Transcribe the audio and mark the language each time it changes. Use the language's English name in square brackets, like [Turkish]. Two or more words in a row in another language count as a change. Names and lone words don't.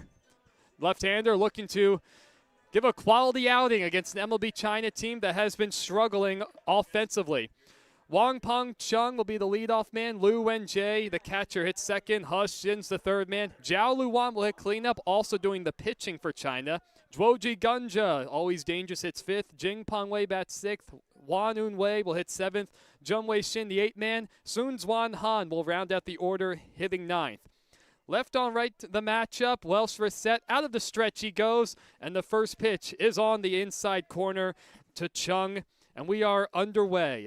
[English] Left-hander looking to give a quality outing against an MLB China team that has been struggling offensively. Wang Peng Chung will be the leadoff man. Liu Wenjie, the catcher, hits second. Hush Shin's the third man. Zhao Luan will hit cleanup, also doing the pitching for China. Zhuoji Gunja, always dangerous, hits fifth. Jing Pengwei bats sixth. Wan Unwei will hit seventh. Zheng Wei Shin, the eighth man. Sun Zwan Han will round out the order, hitting ninth. Left on right, the matchup. Welsh reset. Out of the stretch he goes, and the first pitch is on the inside corner to Chung, and we are underway.